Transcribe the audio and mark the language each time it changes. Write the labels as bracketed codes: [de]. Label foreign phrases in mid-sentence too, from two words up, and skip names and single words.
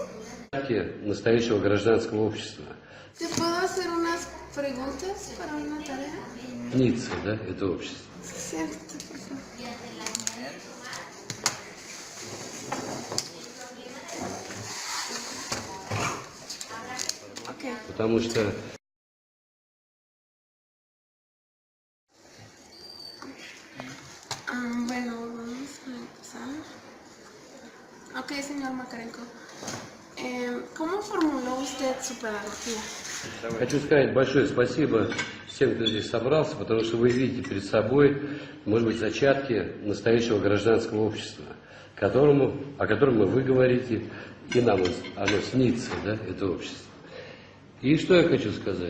[ru] Настоящего гражданского общества. [es] ¿Te puedo hacer unas preguntas para una tarea? [ru] Ницца, да, это общество. [es] Siéntate, por favor. Ok. [ru] Потому что [es] Bueno, vamos a empezar. Ok, señor Makarenko. ¿Cómo formuló usted su pedagogía? [ru] хочу сказать большое спасибо всем, кто здесь собрался, потому что вы видите перед собой, может быть, зачатки настоящего гражданского общества, о котором вы говорите, и нам оно снится, да, это общество. И что я хочу сказать?